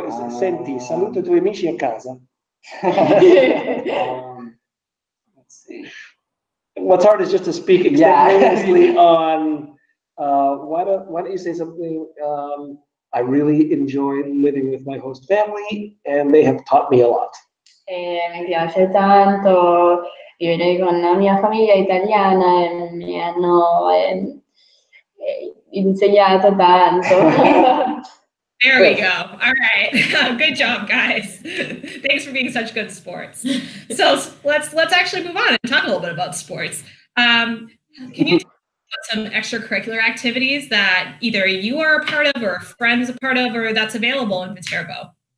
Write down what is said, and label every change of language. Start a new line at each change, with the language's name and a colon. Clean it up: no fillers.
Italian: Senti, saluta i tuoi amici a casa.
English: Let's see. What's hard is just to speak extemporaneously on, why don't you say something, I really enjoy living with my host family, and they have taught me a lot.
Italian: Mi piace tanto vivere con la mia famiglia italiana e mi hanno insegnato tanto.
English: There we go. All right. Good job, guys. Thanks for being such good sports. So let's actually move on and talk a little bit about sports. Can you talk about some extracurricular activities that either you are a part of or a friend is a part of, or that's available in Viterbo?